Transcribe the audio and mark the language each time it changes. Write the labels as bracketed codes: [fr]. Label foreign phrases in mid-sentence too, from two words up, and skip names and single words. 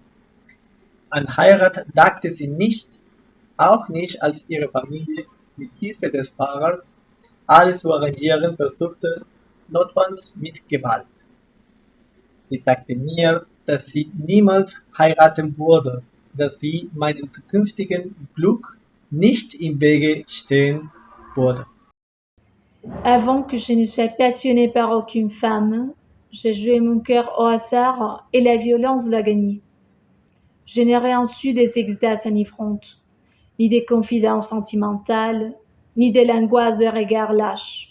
[de] An Heirat dachte sie nicht, auch nicht, als ihre Familie mit Hilfe des Pfarrers alles zu arrangieren versuchte, notfalls mit Gewalt. Sie sagte mir, dass sie niemals heiraten würde, dass sie meinem zukünftigen Glück nicht im Wege stehen würde. [fr] Avant que je ne sois passionnée par aucune femme, j'ai joué mon cœur au hasard et la violence l'a gagné. Je n'ai rien su des extases enivrantes, ni des confidences sentimentales, ni de l'angoisse de regards lâches.